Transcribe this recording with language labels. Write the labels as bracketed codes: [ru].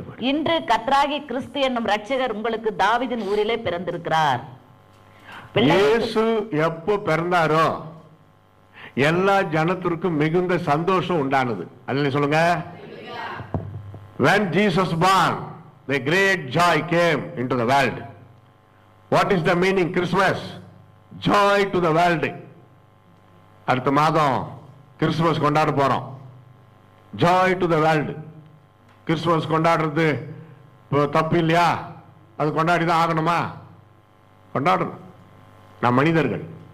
[ta] இன்று கர்த்தராகிய கிறிஸ்து என்னும் இரட்சகர் உங்களுக்கு தாவீதின் ஊரிலே பிறந்திருக்கிறார். இயேசு எப்போ பிறந்தாரோ எல்லா ஜனத்திற்கும் மிகுந்த சந்தோஷம் உண்டானது. அல்லேலூயா சொல்லுங்க. [en] When Jesus born, the great joy came into the world. What is the meaning Christmas? Joy to the world. [ta] அடுத்த மாதம் கிறிஸ்துமஸ் கொண்டாட போறோம். [en] Joy to the world. [ta] Christmas கொண்டாடுறது இப்போ தப்பு இல்லையா? அது கொண்டாடி தான் ஆகணுமா? கொண்டாடணும். நாம் மனிதர்கள்.